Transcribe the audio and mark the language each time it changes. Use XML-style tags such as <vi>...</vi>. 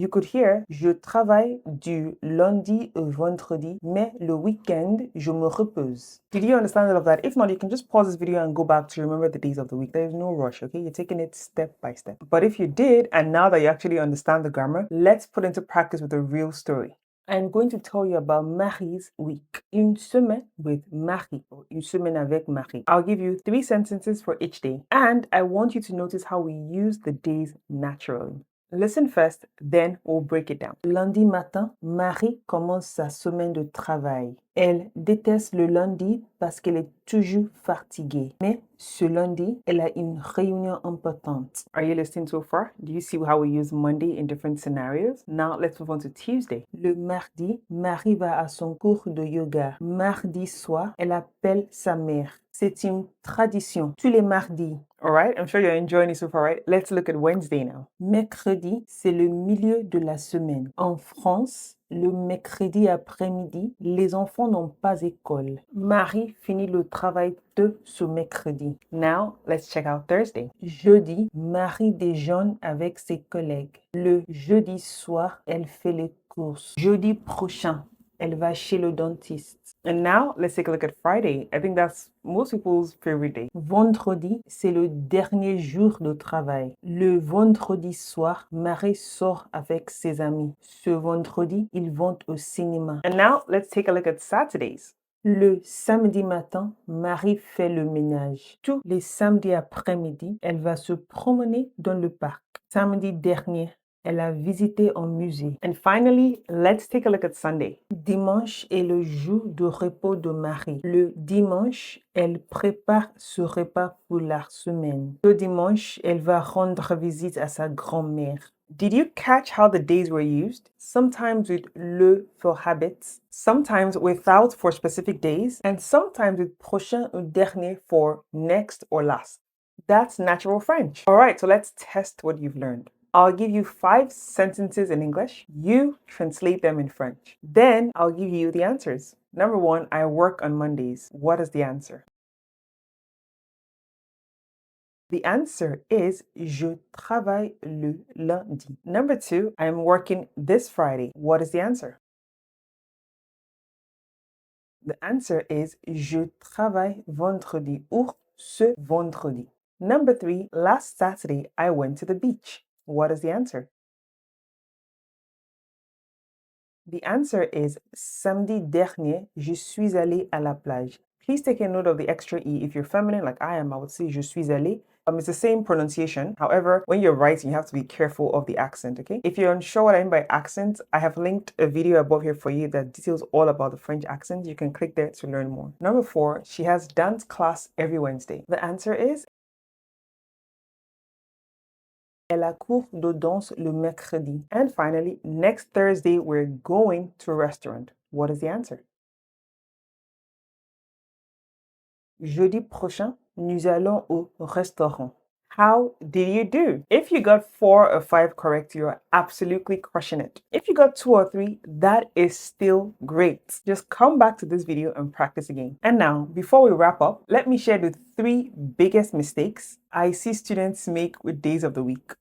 <en>You could hear</en> <fr>je travaille du lundi au vendredi, mais le weekend, je me repose.</fr> <en>Did you understand all of that? If not, you can just pause this video and go back to remember the days of the week. There's no rush, okay? You're taking it step by step. But if you did, and now that you actually understand the grammar, let's put into practice with a real story. I'm going to tell you about Marie's week.</en> <fr>Une semaine with Marie, or une semaine avec Marie.</fr> <en>I'll give you 3 sentences for each day, and I want you to notice how we use the days naturally. Listen first, then we'll break it down.</en> <fr>Lundi matin, Marie commence sa semaine de travail. Elle déteste le lundi parce qu'elle est toujours fatiguée. Mais ce lundi, elle a une réunion importante.</fr> <en>Are you listening so far? Do you see how we use Monday in different scenarios? Now let's move on to Tuesday.</en> <fr>Le mardi, Marie va à son cours de yoga. Mardi soir, elle appelle sa mère. c'est une tradition. Tous les mardis.</fr> <en>All right, I'm sure you're enjoying it so far, right? Let's look at Wednesday now.</en> <fr>Mercredi, c'est le milieu de la semaine. En France, le mercredi après-midi, les enfants n'ont pas école. Marie finit le travail de ce mercredi.</fr> <en>Now, let's check out Thursday.</en> <fr>Jeudi, Marie déjeune avec ses collègues. Le jeudi soir, elle fait les courses. Jeudi prochain, elle va chez le dentiste.</fr> <en>And now, let's take a look at Friday. I think that's most people's favorite day.</en> <fr>Vendredi, c'est le dernier jour de travail. Le vendredi soir, Marie sort avec ses amis. Ce vendredi, ils vont au cinéma.</fr> <en>And now, let's take a look at Saturdays.</en> <fr>Le samedi matin, Marie fait le ménage. Tous les samedis après-midi, elle va se promener dans le parc. Samedi dernier, elle a visité un musée.</fr> <en>And finally, let's take a look at Sunday.</en> <fr>Dimanche est le jour de repos de Marie. Le dimanche, elle prépare ce repas pour la semaine. Le dimanche, elle va rendre visite à sa grand-mère.</fr> <en>Did you catch how the days were used? Sometimes with le for habits, sometimes without for specific days, and sometimes with</en> <fr>prochain ou dernier</fr> <en>for next or last. That's natural French. All right, so let's test what you've learned. I'll give you 5 sentences in English. You translate them in French. Then I'll give you the answers. Number 1, I work on Mondays. What is the answer? The answer is</en> <fr>je travaille le lundi.</fr> <en>Number 2, I'm working this Friday. What is the answer? The answer is</en> <fr>je travaille vendredi ou ce vendredi.</fr> <en>Number 3, last Saturday I went to the beach. What is the answer? The answer is</en> <fr>samedi dernier, je suis allé à la plage.</fr> <en>Please take a note of the extra E. If you're feminine like I am, I would say</en> <fr>je suis allé.</fr> <en>It's the same pronunciation. However, when you're writing, you have to be careful of the accent, okay? If you're unsure what I mean by accent, I have linked a video above here for you that details all about the French accent. You can click there to learn more. Number 4, she has dance class every Wednesday. The answer is</en> <fr>elle a cours de danse le mercredi.</fr> <en>And finally, next Thursday, we're going to a restaurant. What is the answer?</en> <fr>Jeudi prochain, nous allons au restaurant.</fr> <en>How did you do? If you got 4 or 5 correct, you're absolutely crushing it. If you got 2 or 3, that is still great. Just come back to this video and practice again. And now, before we wrap up, let me share the 3 biggest mistakes I see students make with days of the week.</en>